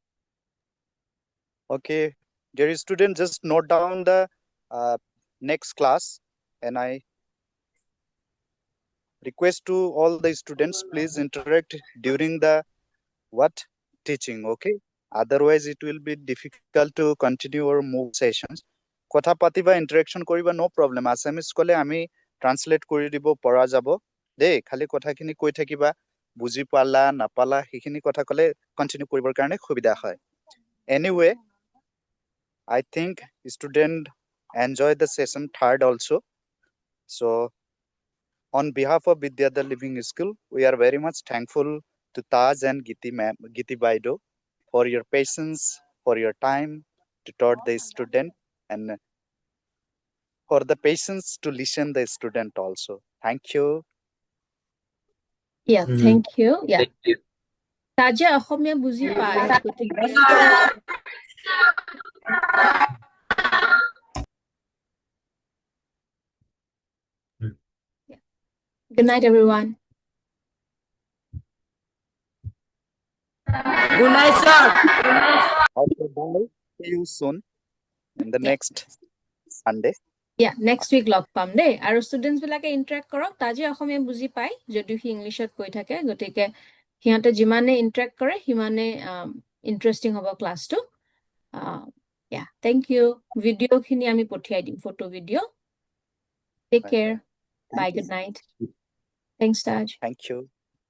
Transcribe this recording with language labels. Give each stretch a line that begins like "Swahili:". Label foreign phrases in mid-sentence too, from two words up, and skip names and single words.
English: Okay, dear student, just note down the next class, and I request to all the students, please interact during the what teaching. Okay, otherwise it will be difficult to continue or move sessions.
Assamese: কথা পাতিবা interaction কৰিবা,
English: no problem.
Assamese: Assamese কলে আমি translate কৰি দিব পৰা যাব দেই, খালি কথাখিনি কৈ থাকিবা, বুজি পালা নাপালা সেইখিনি কথা কলে কন্টিনিউ কৰিবৰ কাৰণে সুবিধা হয়।
English: Anyway, I think student enjoy the session third also. So on behalf of Vidya The Living School, we are very much thankful to Taj and Giti Baido for your patience, for your time to taught the student, and for the patience to listen the student also. Thank you. Yeah, thank you. Yeah. Thank you.
Assamese: তাজে অসমীয়া বুজি পায়, গতিকে
English: good night everyone. Good night, sir. Okay, bye. See you soon in the next Sunday. Yeah, next week
Assamese: লগ পাম দেই। আৰু ষ্টুডেন্টছ বিলাকে ইন্টাৰেক্ট কৰক। তাজে অসমীয়া বুজি পায় যদিও সি ইংলিছত কৈ থাকে, গতিকে সিহঁতে যিমানে ইন্টাৰেক্ট কৰে সিমানে ইন্টাৰেষ্টিং হ'ব ক্লাছটো।
English: Yeah, thank you.
Assamese: ভিডিঅ'খিনি আমি পঠিয়াই দিম, ফটো ভিডিঅ'।
English: Take care. Bye, good night. Thanks, Taj. Thank you.